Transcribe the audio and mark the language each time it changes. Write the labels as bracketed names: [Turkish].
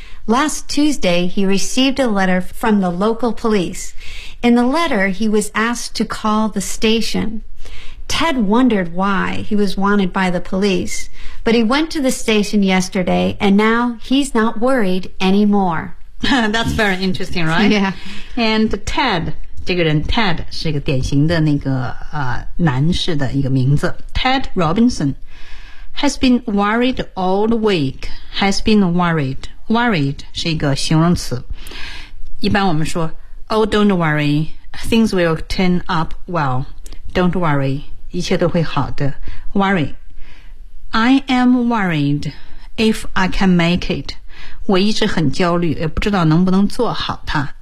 [English] Last Tuesday, he received a letter from the local police. In the letter, he was asked to call the station. Ted wondered why he was wanted by the police, but he went to the station yesterday, and now he's not worried anymore. That's very interesting, right? Yeah. And Ted... [Chinese] 这个人 Ted 是一个典型的那个男士的一个名字。 [English] Ted Robinson has been worried all the week. Has been worried. Worried [Chinese] 是一个形容词。一般我们说 [English] Oh, don't worry. Things will turn up well. Don't worry. [Chinese] 一切都会好的。 [English] Worry. I am worried if I can make it. [Chinese] 我一直很焦虑，也不知道能不能做好它。